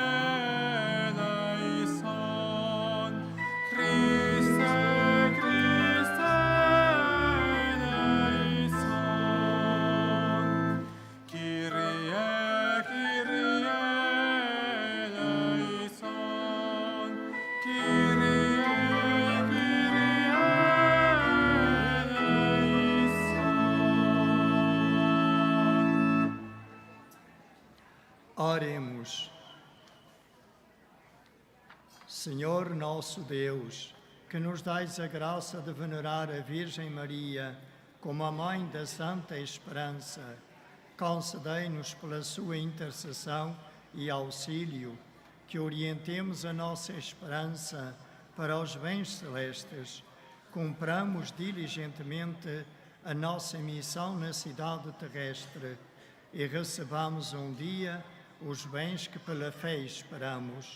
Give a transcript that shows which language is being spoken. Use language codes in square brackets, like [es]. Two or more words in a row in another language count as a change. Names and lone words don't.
[el] ελέησον, Χριστέ, Χριστέ ελέησον, Κύριε, Κύριε ελέησον, Κύριε, Κύριε ελέησον. [pt] Oremos. Senhor nosso Deus, que nos dais a graça de venerar a Virgem Maria como a Mãe da Santa Esperança, concedei-nos pela sua intercessão e auxílio que orientemos a nossa esperança para os bens celestes, cumpramos diligentemente a nossa missão na cidade terrestre e recebamos um dia os bens que pela fé esperamos.